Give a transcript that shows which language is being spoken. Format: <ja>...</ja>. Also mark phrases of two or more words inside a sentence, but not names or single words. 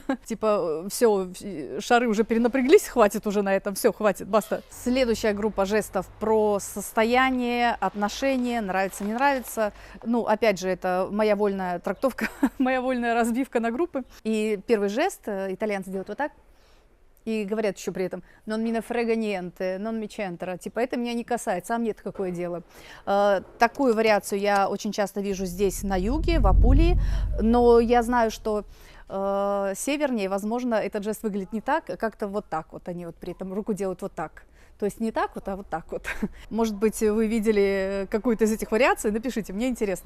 <ru>Типа все, шары уже перенапряглись, хватит уже на этом, все, хватит, баста. Следующая группа жестов про состояние, отношения, нравится, не нравится. Ну, опять же, это моя вольная трактовка, моя вольная разбивка на группы. И первый жест итальянцы делают вот так. И говорят еще при этом</ru> <it>«non me ne frega niente, non mi c'entra»,</it> <ru>типа «это меня не касается, а мне-то какое дело». Такую вариацию я очень часто вижу здесь, на юге, в Апулии, но я знаю, что севернее, возможно, этот жест выглядит не так, как-то вот так вот, они вот при этом руку делают вот так. То есть не так вот, а вот так вот. Может быть, вы видели какую-то из этих вариаций, напишите, мне интересно.</ru>